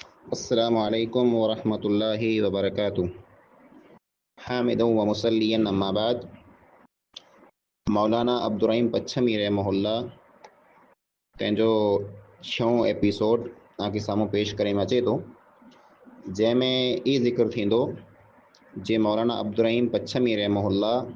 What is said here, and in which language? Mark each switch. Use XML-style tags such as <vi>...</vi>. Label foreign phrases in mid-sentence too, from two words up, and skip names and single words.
<ar>السلام عليكم ورحمة الله وبركاته۔ حامدا ومصليا أما بعد.</ar> <sd>मौलाना अब्दुर्रहीम पच्छमी रहमहुल्लाह तंहिंजो 6हों एपिसोड तव्हांखे साम्हूं पेश करे में अचे थो, जंहिंमें ई ज़िक्र थींदो जे मौलाना अब्दुर्रहीम पच्छमी रहमहुल्लाह</sd>